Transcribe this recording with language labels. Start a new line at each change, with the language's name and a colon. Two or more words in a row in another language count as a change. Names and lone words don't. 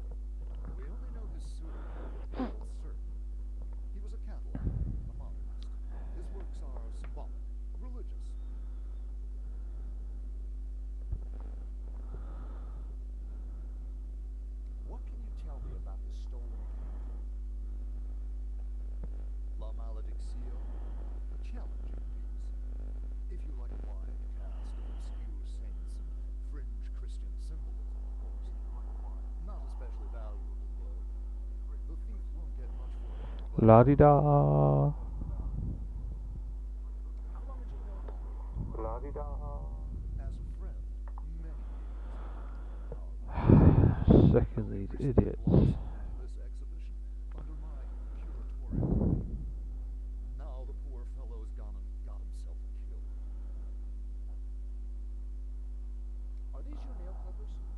English: We only know his pseudonym, the Old Serpent. He was a cataloger, a modernist. His works are symbolic, religious. What can you tell me about the stolen painting? La Maledictio, a challenging piece. If you like a wide cast of obscure saints and fringe Christian symbolism, of course. Not especially valuable, though. The thief won't get much for it. But La di da. How long had you known Henri? La di da. as a friend, many years. Sick of these idiots. This exhibition under my curatorial wing. Now the poor fellow's gone and got himself killed. Are these your nail clippers?